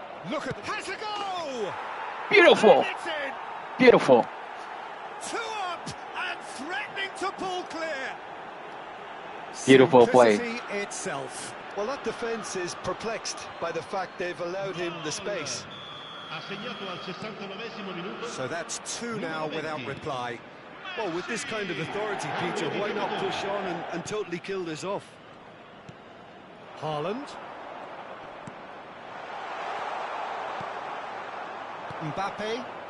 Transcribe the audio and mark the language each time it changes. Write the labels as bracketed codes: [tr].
[en] Look at the... Has a go! Beautiful. And it's in. Beautiful. 2 up and threatening to pull clear. Beautiful play. Simplicity itself. Well, that defence is perplexed by the fact they've allowed him the space. [it] Ha segnato al 69esimo minuto. [en] So that's 2 now without reply. Well, with this kind of authority, Peter, why not push on and totally kill this off? Haaland. Mbappe.